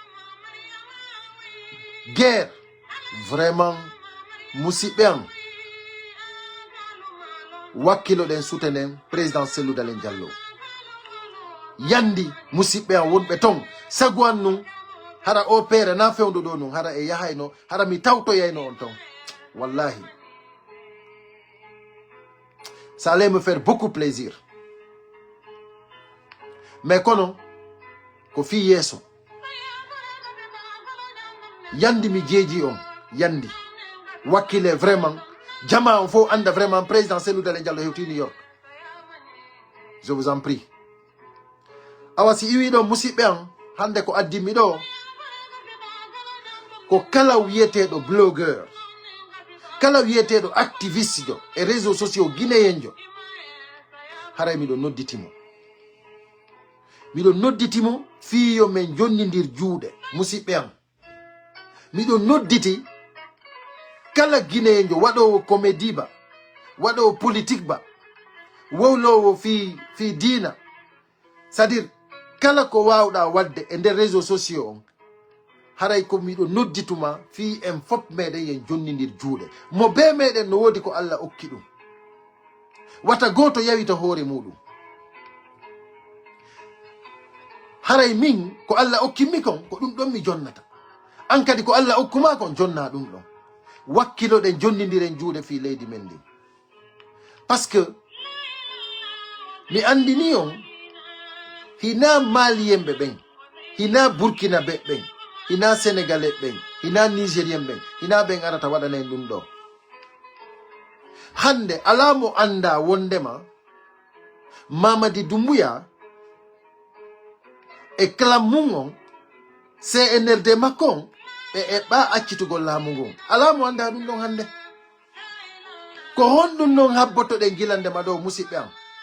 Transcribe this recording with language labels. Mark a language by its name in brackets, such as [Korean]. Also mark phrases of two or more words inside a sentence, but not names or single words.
[French] Guerre vraiment [Fula] musidɓe am wakkilo ɗen sutenen président Cellou Dalein Diallo. Yandi musidɓe am wonɓe ton sagu an nun hara o pere na fewndo ɗo nun hara e yahayno hara mi tawtoyayno on ton. [French] Wallahi ça allait me faire beaucoup plaisir. [Fula] Mais kono ko fi yeso yandi mi jeeji on yandi wakkile vraiment jama on faut anda [French] vraiment président [Fula] Cellou Dalein Diallo hewti New York. [French] Je vous en prie. [Fula] Awa si iwi ɗo musidɓe am hande ko addimi ɗo ko kala wiyeteɗo blogueur, kala wiyeteɗo activiste jo e [French] réseaux sociaux guinéen [Fula] jo haray miɗo nodditimo. Miɗo nodditimo fiyo men jonnidir juuɗe musidɓe am. Miɗo nodditi kala guinéen jo waɗowo comédie ba, waɗowo politique ba, wowlowo fi dina, c'est-à-dire kala ko wawɗa wadde e nder [French] réseaux sociaux [Fula] on haray ko miɗo noddituma fi en fop meɗen yen jonnidir juuɗe. Mo be meɗen no wodi ko Allah okki ɗum. Wata goto yawita hoore muɗum. Haray min ko Allah okkimi kon ko ɗum ɗon mi jonnata. An kadi ko Allah okkuma kon jonna ɗum ɗon. Wakkilo ɗen jonnidiren juuɗe fi leydi men ndi. [French] Parce que [Fula] mi andini on hina malien ɓen, hina burkinabe ɓen, hina sénégalais ɓen, hina nigérien ɓen, hina ɓen arata waɗanen ɗum ɗo. Hande alamo anda wondema Mamadi Doumbouya e clam mum on CNRD makko ɓe eɓɓa accitugol laamu ngon ala mo anda ɗum ɗon hannde ko honɗum non habbotoɗen gilande ma ɗo musidɓe am